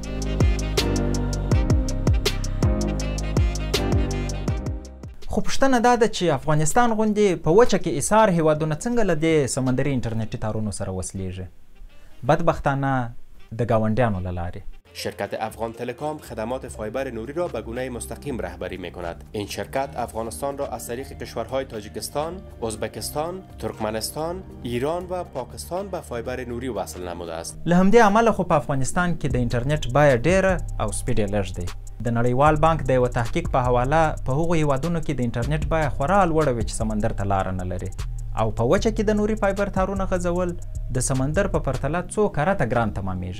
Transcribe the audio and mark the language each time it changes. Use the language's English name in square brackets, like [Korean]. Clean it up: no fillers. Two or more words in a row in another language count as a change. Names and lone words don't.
[Pashto] خو پوښتنه دا ده چې افغانستان غوندې په وچه کې ایسار هیوادونه څنګه له دې سمندري انټرنیټي تارونو سره وصلیږي؟ بدبختانه د گاونډیانو له لارې. [Persian] شرکت افغان تلکام خدمات فایبر نوری را به گونه مستقیم رهبری می کند. این شرکت افغانستان را از طریق کشورهای تاجیکستان، ازبکستان، ترکمنستان، ایران و پاکستان به فایبر نوری وصل نموده است. [Pashto] له همدې امله خو په افغانستان کې د انټرنیټ بیه ډیره او سپیډ یې لږ دی. د نړیوال بانک د یوه تحقیق په حواله په هغو هیوادونو کې د انټرنیټ بیه خورا لوړه وي چې سمندر ته لاره نه لري او په وچه کې د نوري فایبر تارونه غځول د سمندر په پرتله څو کرته ګران تمامیږي.